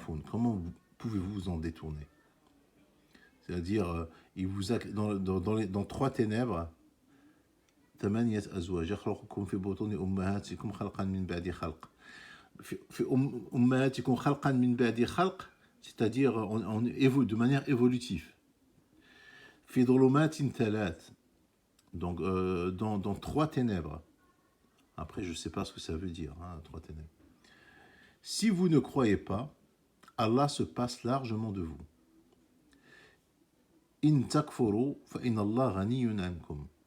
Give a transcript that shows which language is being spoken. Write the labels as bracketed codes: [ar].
[fr] Comment pouvez-vous vous en détourner? C'est-à-dire, il vous a dans 3 ténèbres, [ar] يخلقكم في بطون أمهاتكم خلقا من بعد خلق في أمهاتكم خلقا من بعد خلق, [fr] c'est-à-dire de manière évolutive. [ar] في ظلمات ثلاث, [fr] donc dans 3 ténèbres. Après, je ne sais pas ce que ça veut dire, hein, 3 ténèbres. Si vous ne croyez pas, Allah se passe largement de vous. [ar] In takfuru fa inna Allah ghaniyun ankum.